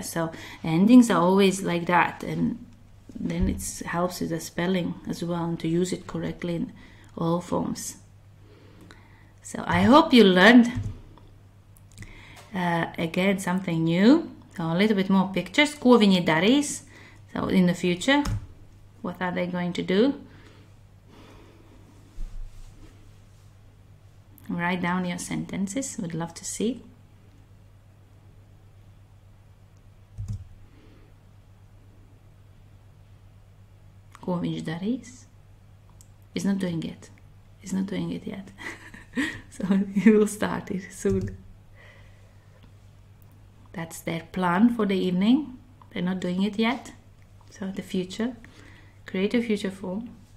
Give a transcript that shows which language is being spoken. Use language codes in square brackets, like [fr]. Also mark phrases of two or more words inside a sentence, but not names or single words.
[en] So endings are always like that, and then it helps with the spelling as well, and to use it correctly in all forms. So I hope you learned again something new. So a little bit more pictures. [lv] Ko viņi darīs? [en] So in the future, what are they going to do? Write down your sentences. Would love to see. [lv] Ko viņš darīs? [en] He's not doing it. He's not doing it yet. So he will start it soon. That's their plan for the evening. They're not doing it yet. So the future. Create a future form.